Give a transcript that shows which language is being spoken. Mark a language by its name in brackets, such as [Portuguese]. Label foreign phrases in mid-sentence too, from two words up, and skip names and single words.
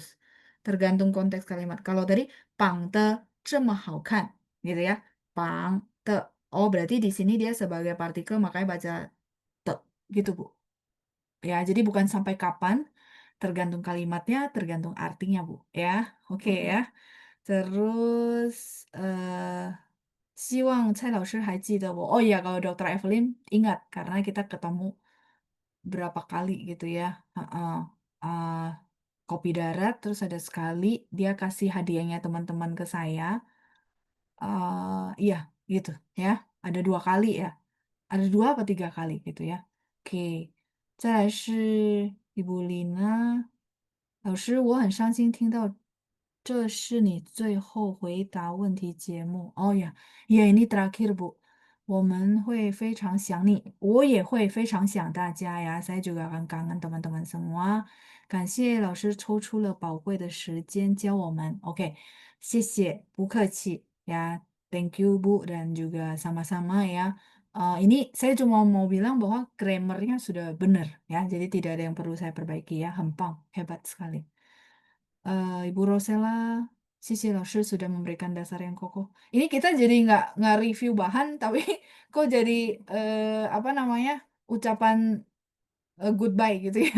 [Indonesian] Tergantung konteks kalimat. Kalau tadi [Chinese] "胖得这好看" [Indonesian] gitu ya. [Chinese] 胖得. [Indonesian] Oh, berarti di sini dia sebagai partikel makanya baca te gitu, Bu. Ya, jadi bukan sampai kapan, tergantung kalimatnya, tergantung artinya, Bu, ya. Oke ya. Terus, [Chinese] 希望蔡老师还记得我. [Indonesian] Oh iya, kalau Dokter Evelyn ingat karena kita ketemu berapa kali gitu ya. Heeh. Eee, kopi darat, terus ada sekali dia kasih hadiahnya teman-teman ke saya. Iya gitu ya. Ada 2 kali ya. Ada 2 apa 3 kali gitu ya. Oke. [Chinese] 再来是 Ibu Lina. 老师，我很伤心听到这是你最后回答问题节目。 [Indonesian] 哦呀 ，ya ini terakhir Bu. [Chinese] 我们会非常想你，我也会非常想大家呀. [Indonesian] Saya juga akan kangen teman-teman semua. [Chinese] 感谢老师抽出了宝贵的时间教我们. [Indonesian] Oke, [Chinese] 谢谢，不客气ya. [English] Thank you [Indonesian] Bu dan juga sama-sama ya. Ini saya cuma mau bilang bahwa grammarnya sudah benar ya, jadi tidak ada yang perlu saya perbaiki ya. Hempang, hebat sekali. Ibu Rosella, Sisi Lauscher sudah memberikan dasar yang kokoh. Ini kita jadi nggak review bahan, tapi kok jadi apa namanya ucapan goodbye gitu ya.